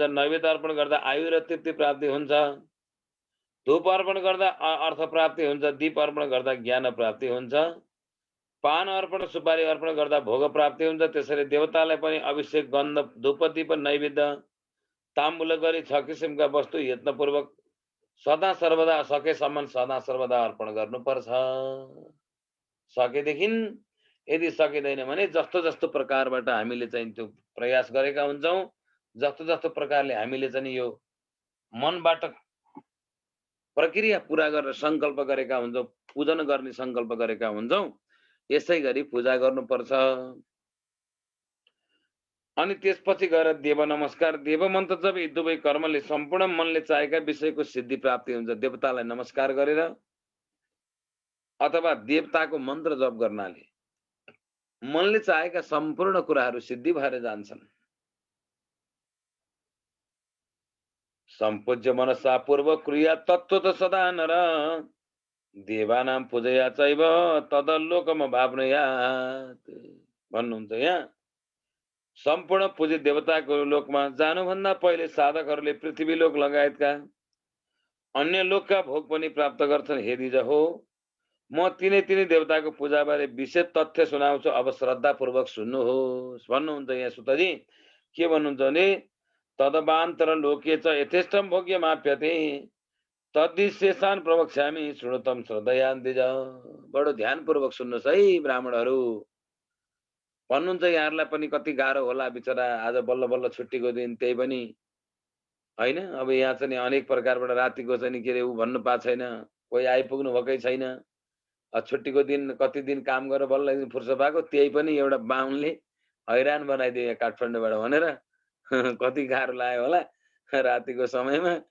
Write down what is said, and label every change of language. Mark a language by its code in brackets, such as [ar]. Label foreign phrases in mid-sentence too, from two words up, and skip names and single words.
[ne] नैवेद्य अर्पण गर्दा आयु र तृप्ति प्राप्ति हुन्छ। धूप अर्पण गर्दा अर्थ प्राप्ति हुन्छ। दीप अर्पण गर्दा ज्ञान प्राप्ति हुन्छ। पान अर्पण, सुपारी अर्पण गर्दा भोग प्राप्ति हुन्छ। त्यसरी देवतालाई पनि अभिषेक, गन्ध, धूप, दीप, नैवेद्य, ताम्बूल गरी 6 किसिमका वस्तु यत्नपूर्वक सदा सर्वदा सकेसम्म सदा सर्वदा अर्पण गर्नुपर्छ। सकेदेखि, यदि सकिँदैन भने जस्तो जस्तो प्रकारबाट हामीले चाहिँ त्यो प्रयास गरेका हुन्छौँ, जस्तो जस्तो प्रकारले हामीले चाहिँ यो मनबाट प्रक्रिया पूरा गरेर संकल्प गरेका हुन्छौँ, पूजन गर्ने संकल्प गरेका हुन्छौँ, यसै गरी पूजा गर्नुपर्छ। अनि त्यसपछि गएर देव नमस्कार, देव मन्त्र जप, यी दुवै कर्मले सम्पूर्ण मनले चाहेका विषयको सिद्धि प्राप्ति हुन्छ। देवतालाई नमस्कार गरेर अथवा देवताको मन्त्र जप गर्नाले मनले चाहेका सम्पूर्ण कुराहरू सिद्धि भएर जान्छन्। [sa] सम्पूज्य मनसा पूर्व क्रिया तत्त्व त सदा नर, देवानां पूजया चैव तदलोकम भावनयात् भन्नुहुन्छ। [ne] यहाँ सम्पूर्ण पूजित देवताको लोकमा जानुभन्दा पहिले साधकहरूले पृथ्वी लोक लगायतका अन्य लोकका भोग पनि प्राप्त गर्छन्। हे द्विज हो, म तिनै देवताको पूजाबारे विशेष तथ्य सुनाउँछु, अब श्रद्धापूर्वक सुन्नुहोस् भन्नुहुन्छ। यहाँ सुतजी के भन्नुहुन्छ भने [sa] तदवान्तर लोके च यथेष्टम भोग्यमाप्यते तद्विशेषान् प्रवक्ष्यामि शृणुतम श्रद्धया द्विज। [ne] बडो ध्यानपूर्वक सुन्नुहोस् है ब्राह्मणहरू भन्नुहुन्छ। यहाँहरूलाई पनि कति गाह्रो होला बिचरा, आज बल्ल बल्ल छुट्टीको दिन, त्यही पनि होइन। अब यहाँ चाहिँ अनेक प्रकारबाट रातिको चाहिँ के अरे ऊ भन्नु पाएको छैन, कोही आइपुग्नु भएकै छैन। छुट्टीको दिन कति दिन काम गरेर बल्ल फुर्सद पाएको, त्यही पनि एउटा बाहुनले हैरान बनाइदियो काठमाडौँबाट भनेर कति गाह्रो लाग्यो होला रातिको समयमा।